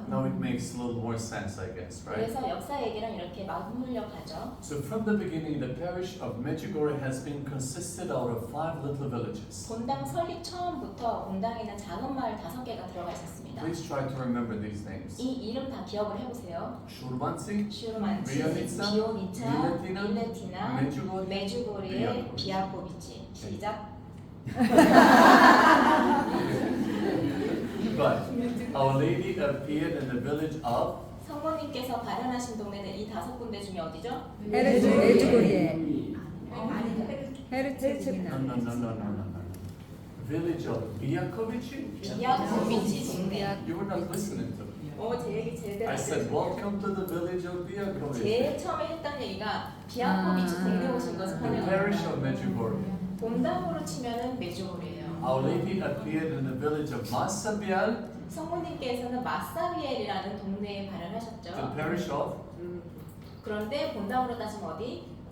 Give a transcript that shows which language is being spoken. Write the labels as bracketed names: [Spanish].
[English] Now it makes a little more sense, I guess, right? [Korean] 그래서 역사 얘기랑 이렇게 맞물려 가죠. [English] So from the beginning, the parish of Medjugorje has been consisted out of 5 little villages. [Korean] 본당 설립 처음부터 본당에는 작은 마을 5개가 들어가 있었습니다. [English] Please try to remember these names. [Korean] 이 이름 다 기억을 해보세요. [English] Shurbansi, [Korean] 슈르만치, 비오니차, 비오니차, 밀레티나, 밀레티나, Medjugorje, 메주고르의 비아코비치. 시작. [English] But Our Lady appeared in the village of [Korean] 성모님께서 발현하신 동네는 이 5군데 중에 어디죠? 메주고르에 [English] no, [Korean] 헤르체고비나 [English] no, no, no, no, no, no. Village of Biakovici? [Korean] 비아코비치 동네. [English] You were not listening to me. [Korean] 제 얘기 제대로 [English] I [Korean] 안 [English] said, [Korean] 들으셨어요. [English] welcome to the village of Biakovici. [Korean] 제일 처음에 했던 얘기가 비아코비치 동네 오신 것을 [English] The parish of [Korean] 환영합니다. [English] Medjugorje. [Korean] 본당으로 치면은 메주고르예요. [English] Our Lady appeared in the village of Massabial, [Korean] 성모님께서는 마사비엘이라는 동네에 발현하셨죠. [English] parish of [Korean] 그런데 본당으로 따지면 어디?